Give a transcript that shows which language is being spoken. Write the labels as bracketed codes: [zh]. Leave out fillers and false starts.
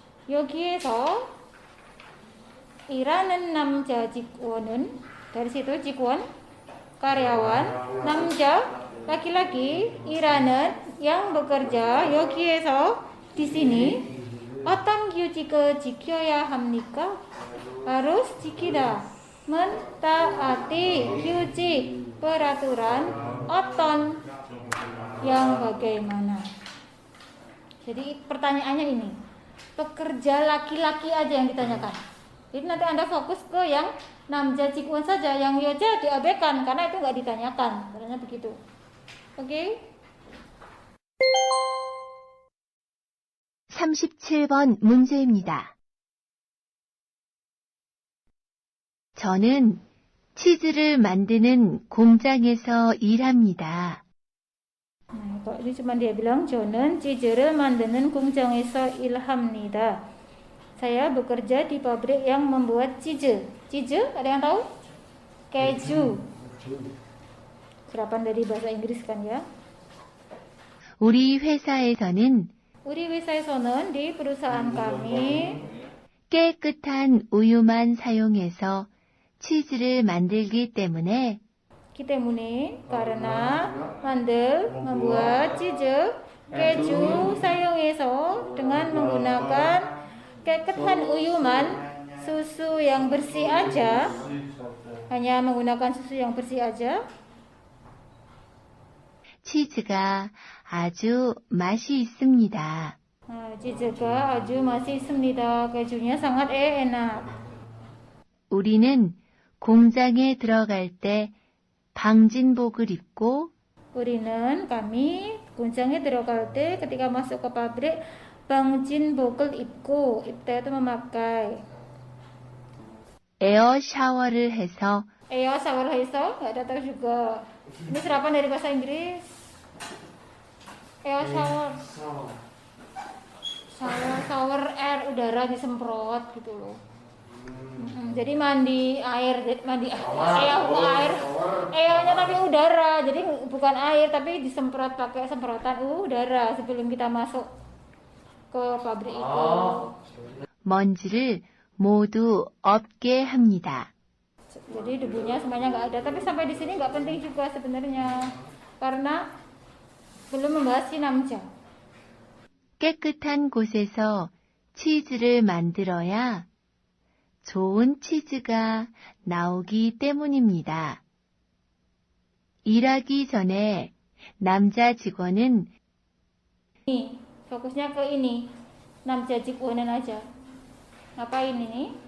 [ko] 여기에서 일하는 남자 직원은, [id] dari situ [ko] 직원 [id] karyawan, [ko] 남자 [id] laki-laki, [ko] 일하는 [id] yang bekerja, [ko] 여기에서 [id] di sini, [ko] 어떤 규칙을 지켜야 합니까? [id] harus [ko] 지키다, [id] mentaati [ko] 규칙, [id] peraturan, [ko] 어떤, [id] yang bagaimana. Jadi pertanyaannya ini, pekerja laki-laki aja yang ditanyakan. Jadi nanti Anda fokus ke yang namja jikuan saja, yang yoja diabaikan karena itu nggak ditanyakan. Caranya begitu. Oke? [ko] 37번 문제입니다. 저는 치즈를 만드는 공장에서 일합니다. [id] Nah, kalau ini cuma dia bilang [ko] 저는 치즈를 만드는 공장에서 일합니다. [id] Saya bekerja di pabrik yang membuat 치즈. 치즈 ada yang tahu? Keju. Serapan dari bahasa Inggris kan ya. [ko] 우리 회사에서는 우리 회사에서는 [id] di perusahaan kami [ko] 깨끗한 우유만 사용해서 치즈를 만들기 때문에 때문에 [id] karena membuat 치즈 keju [ko] 사용해서 [id] dengan menggunakan [ko] 깨끗한 우유만 [id] susu yang bersih aja, hanya menggunakan susu yang bersih aja, [ko] 치즈가 아주 맛이 있습니다. 치즈가 아주 맛이 있습니다. [id] kejunya sangat enak. [ko] 우리는 공장에 들어갈 때 방진복을 입고 우리는 [id] kami [ko] 공장에 들어갈 때 [id] ketika masuk ke pabrik [ko] 방진복을 입고 입다 [id] itu memakai [ko] 에어 샤워를 해서 에어 샤워를 해서 [id] nggak ada tahu juga. Ini serapan dari bahasa Inggris. Air shower. Shower air udara disemprot gitu loh. Jadi mandi air, airnya tapi udara. Jadi bukan air tapi disemprot pakai semprotan udara sebelum kita masuk ke pabrik itu. [ko] 먼지를 모두 없게 합니다. [id] Jadi debunya semuanya nggak ada. Tapi sampai di sini nggak penting juga sebenarnya, karena belum membahas si namja. [ko] 깨끗한 곳에서 치즈를 만들어야 좋은 치즈가 나오기 때문입니다. 일하기 전에 남자 직원은 [id] Ini fokusnya ke ini, namja jikuanan aja. Ngapain ini?